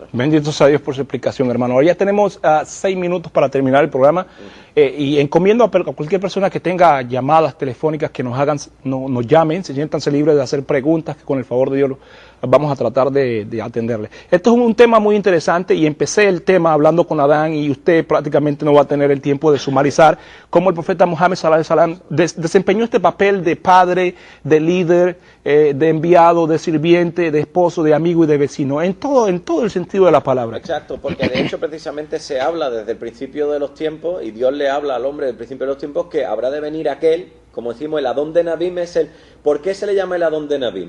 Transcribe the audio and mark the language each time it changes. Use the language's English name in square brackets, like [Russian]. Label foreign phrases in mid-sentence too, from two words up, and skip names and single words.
[Spanish] Bendito sea Dios por su explicación, hermano. Ahora ya tenemos 6 minutos para terminar el programa y encomiendo a cualquier persona que tenga llamadas telefónicas que nos llamen, siéntanse libres de hacer preguntas, que con el favor de Dios vamos a tratar de atenderle. Esto es un tema muy interesante y empecé el tema hablando con Adán y usted prácticamente no va a tener el tiempo de sumarizar cómo el profeta Mohammed [Arabic] صلى الله عليه وسلم [Spanish] desempeñó este papel de padre, de líder, de enviado, de sirviente, de esposo, de amigo y de vecino, en todo el sentido de la palabra. Exacto, porque de hecho precisamente se habla desde el principio de los tiempos y Dios le habla al hombre desde el principio de los tiempos que habrá de venir aquel, como decimos, el Adón de Nabim ¿por qué se le llama el Adón de Nabim?